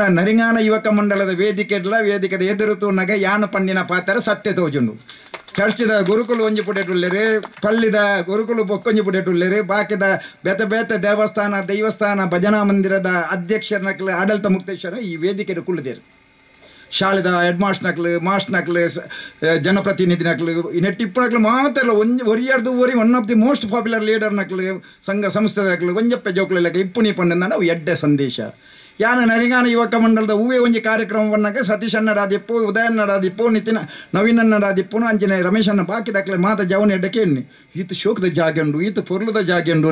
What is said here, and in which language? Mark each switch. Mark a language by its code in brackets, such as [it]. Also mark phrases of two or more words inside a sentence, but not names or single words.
[tcy] ನರಿಂಗಾನ ಯುವಕ ಮಂಡಲದ ವೇದಿಕೆದ ಎದುರು ತೂನಾಗ ಯಾನು ಪಂಡಿನ ಪಾತ್ರ ಸತ್ಯ ತೋಜುಂಡು ಚರ್ಚಿದ ಗುರುಕುಲು ಒಂಜಿ ಪುಟೆಟುಳ್ಳೇರಿ ಪಲ್ಲಿದ ಗುರುಕುಲು ಬೊಕ್ಕೊಂಜಿ ಪುಟೆಟುಳ್ಳೇರಿ ಬಾಕಿದ ಬೇತೆ ಬೇತೆ ದೈವಸ್ಥಾನ ಭಜನಾ ಮಂದಿರದ ಅಧ್ಯಕ್ಷರನಕ್ಲು ಆಡಳಿತ ಮುಕ್ತೇಶ್ವರ ಈ ವೇದಿಕೆ ಕುಳ್ಳಿದೇರು ಶಾಲೆದ ಹೆಡ್ ಮಾಸ್ಟರ್ನಕ್ಲು ಜನಪ್ರತಿನಿಧಿನಕ್ಲು ನೆಟ್ಟಿಪ್ಪನಕ್ಲು ಮಾತ್ರ ಒರಿಯಾರ್ದು [en] one of the most popular [tcy] ಲೀಡರ್ನಕ್ಲು ಸಂಘ ಸಂಸ್ಥೆದಕ್ಲು ಒಂಜಪ್ಪೆ ಜೋಕ್ಲೆಕ್ಕ ಇಪ್ಪುನಿ ಪಂಡ ನಾವು ಎಡ್ಡೆ ಸಂದೇಶ ಯಾನ ನರಿಂಗಾನ ಯುವಕ ಮಂಡಲದ ಹೂವೇ ಒಂಜಿ ಕಾರ್ಯಕ್ರಮವನ್ನಾಗ ಸತೀಶ್ ಅನ್ನಡಾದಿಪ್ಪು ಉದಯನ್ನಡಾದಿಪ್ಪು ನಿತಿನ ನವೀನನ್ನಡಾದಿಪ್ಪುನು ಅಂಚಿನ ರಮೇಶನ್ನ ಬಾಕಿದಕ್ಲೆ ಮಾತ ಜವನ ಎಡ್ಡೆ ಕೇಳಿ ಈತ ಶೋಕದ ಜಾಗೆಂಡು ಈತ ಪೊರ್ಲುದ ಜಾಗೆಂಡು